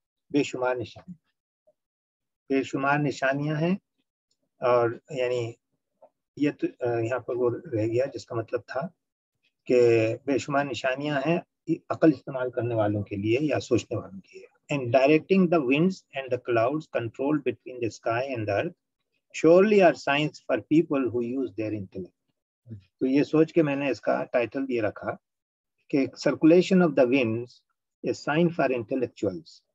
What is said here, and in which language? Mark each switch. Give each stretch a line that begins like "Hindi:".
Urdu: بے شمار نشانیاں، بے شمار نشانیاں ہیں. اور یعنی یہ تو یہاں پر وہ رہ گیا جس کا مطلب تھا کہ بے شمار نشانیاں ہیں عقل استعمال کرنے والوں کے لیے یا سوچنے والوں کے لیے.
English: And directing the winds and the clouds controlled between the sky and the earth surely are signs for people who use their intellect.
Urdu: تو یہ سوچ کے میں نے اس کا ٹائٹل یہ رکھا کہ
English: circulation of the winds is sign for intellectuals.